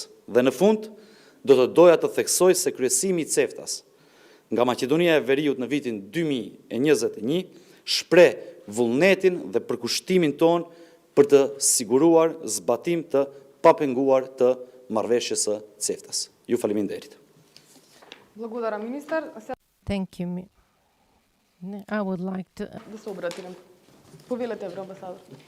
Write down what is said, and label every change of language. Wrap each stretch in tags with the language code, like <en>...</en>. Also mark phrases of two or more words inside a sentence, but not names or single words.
<sq>Dhe në fund, do të doja të theksoj se kryesimi i CEFTA-s nga Maqedonia e Veriut në vitin 2021 shpreh vullnetin dhe përkushtimin ton për të siguruar zbatim të papenguar të marrëveshjes së CEFTA-s. Ju faleminderit.</sq> <mk>Благодарам, министар.</mk> <en>Thank you. I would like to...</en> <mk>Да се обратим. Повелете, евроамбасадор.</mk>